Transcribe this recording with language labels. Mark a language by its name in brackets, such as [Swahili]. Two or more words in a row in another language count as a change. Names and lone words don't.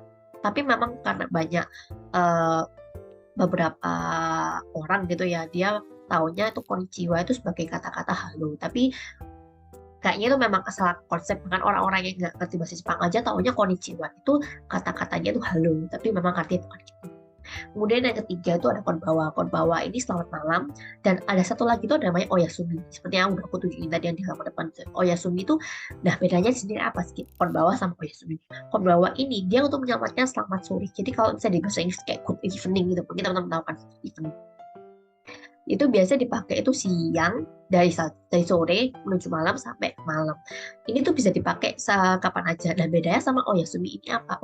[Indonesian] Tapi memang karena banyak beberapa orang gitu ya, dia taunya itu konnichiwa itu sebagai kata-kata halo, tapi kayaknya itu memang asal konsep dengan orang-orang yang nggak ngerti bahasa Jepang aja taunya konnichiwa itu kata-katanya itu halo, tapi memang artinya bukan gitu. Kemudian yang ketiga itu ada konbawa. Konbawa ini selamat malam. Dan ada satu lagi itu namanya oyasumi. Seperti yang udah aku tunjukin tadi yang di halaman depan. Oyasumi itu, nah bedanya di sini apa sih? Konbawa sama oyasumi. Konbawa ini dia untuk menyelamatkan selamat sore. Jadi kalau misalnya di bahasa Inggris kayak [English] good evening [Indonesian] gitu. Mungkin teman-teman tahu kan evening. Itu biasa dipakai itu siang dari sore menuju malam sampai malam. Ini tuh bisa dipakai kapan aja. Dan bedanya sama Oyasumi ini apa?